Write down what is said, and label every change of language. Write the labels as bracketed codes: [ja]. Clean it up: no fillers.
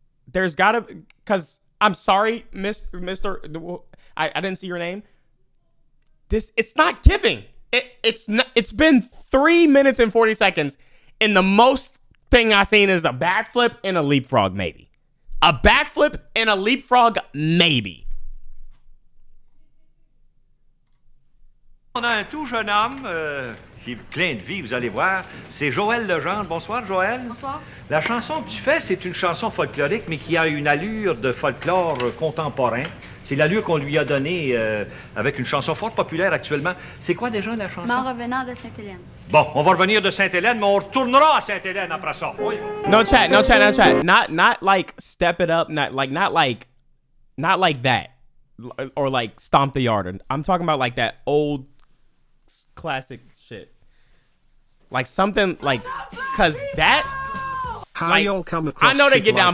[en] There's got to, because I'm sorry, Mr. I didn't see your name. It's not giving. It's been 3 minutes and 40 seconds, and the most thing I seen is a backflip and a leapfrog, maybe. A backflip and a leapfrog, maybe. [fr] On a un tout jeune homme qui est plein de vie, vous allez voir. C'est Joël Legendre. Bonsoir, Joël. Bonsoir. La chanson que tu fais, c'est une chanson folklorique, mais qui a une allure de folklore contemporain. C'est l'allure qu'on lui a donnée avec une chanson fort populaire actuellement. C'est quoi déjà la chanson? En revenant de Sainte-Hélène. Bon, on va revenir de Sainte-Hélène, mais on retournera à Sainte-Hélène après ça. Oui. [en] No chat. Not like step it up. Not like that, or like stomp the yard. I'm talking about like that old classic shit. Like something like, cause that. How like, y'all come across I know they get down